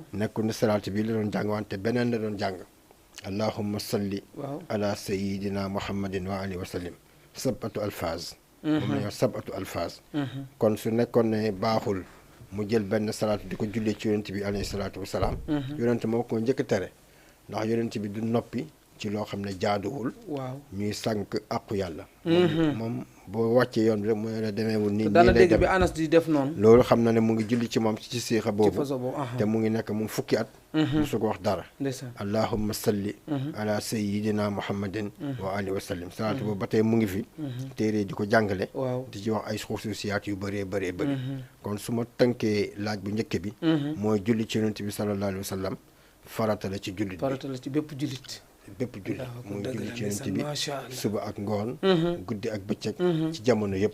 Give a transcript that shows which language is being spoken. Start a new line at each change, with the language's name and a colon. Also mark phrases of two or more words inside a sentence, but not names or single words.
Wolof: nekkul ne salaatu bi la doon jàng wante beneen la doon jàng
Arabic: اللهم صل على سيدنا محمد وآله وسلم سبعة ألفاظ
Wolof: moom la ñoo
Arabic: سبعة ألفاظ
Wolof: kon su nekkoon ne baaxul mu jël benn salaatu di ko jullee ci yonent bi
Arabic: عليه الصلاة والسلام
Wolof: yonent moo ko njëkk tere ndax yonent bi du noppi ci loo xam ne jaaduwul waaw ñuy sànq àqu yàlla moom boo wàccee yoon bi rek mu ne la demeewul nii dana lay dégg dem bi Anas di def noonu loolu xam na ne mu ngi julli ci moom ci siixa ci boobu façon boobu te mu ngi nekk mu fukki at musu ko wax dara ndeysaan
Arabic: اللهم صل على سيدنا محمد وآله وسلم
Wolof: salaatu boobu ba tey mu ngi fi téere di ko jàngale waaw di ci wax ay xususiyaat yu bëree bëri kon su ma tënkee laaj bu njëkk bi mooy julli ci yonent bi
Arabic: صلى الله عليه وسلم
Wolof: farata la ci jullit bi farata la ci bépp jullit bépp jullit mu ngi julli ci yonent bi
Arabic: ما شاء الله
Wolof: suba ak ngoon guddi ak bëccëg ci jamono yëpp